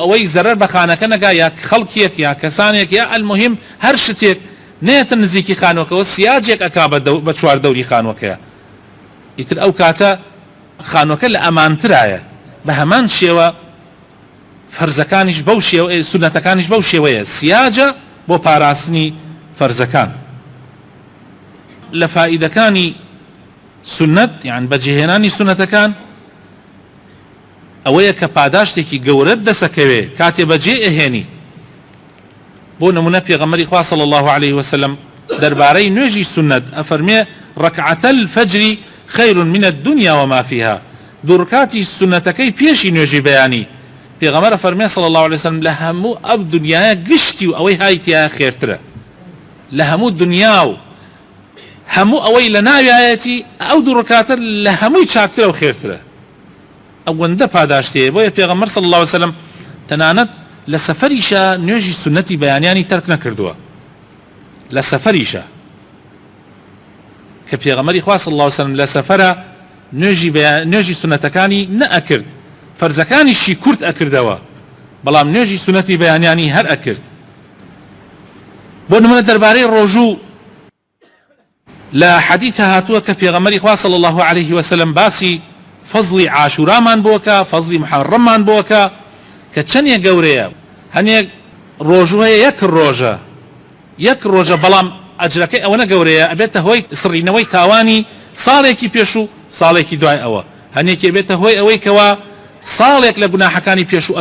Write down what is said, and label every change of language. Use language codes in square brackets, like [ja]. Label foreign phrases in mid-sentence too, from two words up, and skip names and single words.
[ckb] ئەوەی زەرەر بە خانەکە نەگا یا خەڵکێک یا کەسانێک یا ئەلموهیم هەر شتێک نێتە نزیکی خانووەکەەوە سیاجێک ئەکا بە چواردەوری خانووەکەیە ئیتر ئەو کاتە خانووەکە لە ئەمانترایە بە هەمان شێوە فەرزەکانیش بەو شێوە سونەتەکانیش بەو شێوەیە سیاجە بۆ پاراستنی فەرزەکان لە فائیدەکانی سنت یان بەجێهێنانی سونەتەکان ئەوەیە کە پاداشتێکی گەورەت دەسەکەوێ کاتێ بەجێ ئەهێنی بۆ نمونە پێغەمبەری خوا [ar] صلی الله عليه وسلم [ckb] دەربارەی نوێژی سنت ئەفەرمێ [ar] ڕەکعەتە الفەجر خەیر من الدنيا وما فيها [ckb] دوو ڕکاتی سنەتەکەی پێشی نوێژی بەیانی پێغەمبەر ئەفەرمێ [ar] صلی الله عليه وسلم [ckb] لە هەموو ئەو دنیایە گشتی و ئەوەی هایتیایە خێرترە لە هەموو دنیا و هەموو ئەوەی لە ناویایەتی ئەو دوو ڕکاتە لە هەمووی چاکترە و خێرترە ئەوەندە پاداشتەیە بۆیە پێغەمبەر [ar] صلی الله عليه وسلم [ckb] تەنانەت لە سەفەریشە نوێژی سنەتی بەیانیانی تەرک نەکردووە لە سەفەریشە کە پێغەمبەری خوا [ar] صلی الله عليه وسلم [ckb] لە سەفەرە نوێژی سنەتەکانی نەئەکرد فەرزەکانیشی کورت ئەکردەوە بەڵام نوێژی سنەتی بەیانیانی هەر ئەکرد بۆ نمونە دەربارەی ڕۆژوو لا حديث هاتووە کە پێغەمبەری خوا صلی [ar] الله عليه وسلم [ckb] باسی فەزڵی عاشورامان بۆکە فەزڵی محەڕەممان بۆکە کە چەندێک گەورەیە هەنێک ڕۆژوو هەیە یەک ڕۆژە بەڵام ئەجرەکەی ئەوەنە گەورەیە ئەبێتە هۆی سڕینەوەی تاوانی ساڵێکی پێش و ساڵێکی دوای ئەوە هەنێکی بێتە هۆی ئەوەی کەوا ساڵێک لە گوناحەکانی پێش و